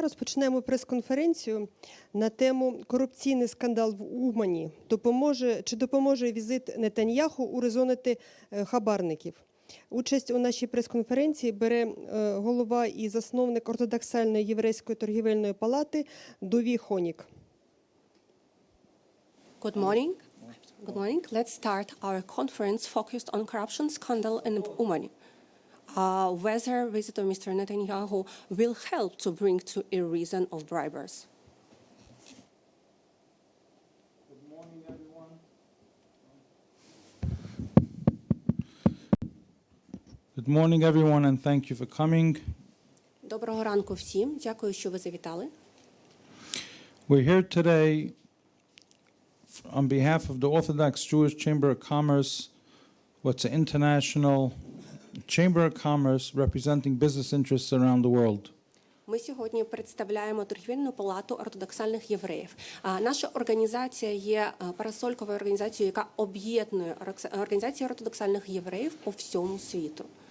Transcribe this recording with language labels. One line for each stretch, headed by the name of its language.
Ukrainian: Розпочнемо прес-конференцію на тему «Корупційний скандал в Умані. Чи допоможе візит Нетаньягу урезонити хабарників?». Участь у нашій прес-конференції бере голова і засновник Ортодоксальної Єврейської торговельної палати Дуві Гоніка.
English: Good morning. Good morning. Let's start our conference focused on corruption scandal in Umani. Whether visit of Mr. Netanyahu will help to bring to a reason of bribers. Good morning, everyone. Good morning, everyone, and thank you for coming.
Ukrainian: Доброго ранку всім. Дякую, що ви завітали.
English: We're here today on behalf of the Orthodox Jewish Chamber of Commerce, what's an international Chamber of Commerce representing business interests around the world.
Ukrainian: Ми сьогодні представляємо Торговельну палату ортодоксальних євреїв. Наша організація є парасольковою організацією, яка об'єднує організації ортодоксальних євреїв по всьому світу.